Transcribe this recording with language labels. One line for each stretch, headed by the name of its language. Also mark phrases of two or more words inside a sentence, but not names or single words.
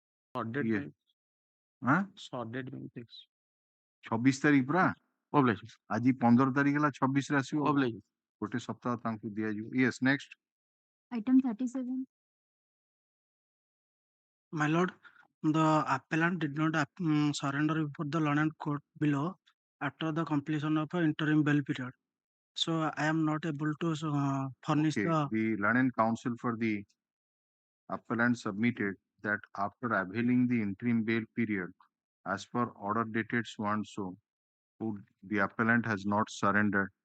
Odia: ଇଏ ଆଁ 26 ତାରିଖ ପୁରା ଆଜି 15 ତାରିଖ ହେଲା 26 ରେ ଆସିବ ଗୋଟେ ସପ୍ତାହ ତାଙ୍କୁ ଦିଆଯିବ
English: yes next Item 37. My lord, the appellant did not surrender before the learned court below after the completion of an interim bail period. So I am not able to furnish the learned counsel for the appellant submitted that after availing the interim bail period as per order dated so and so, the appellant has not surrendered.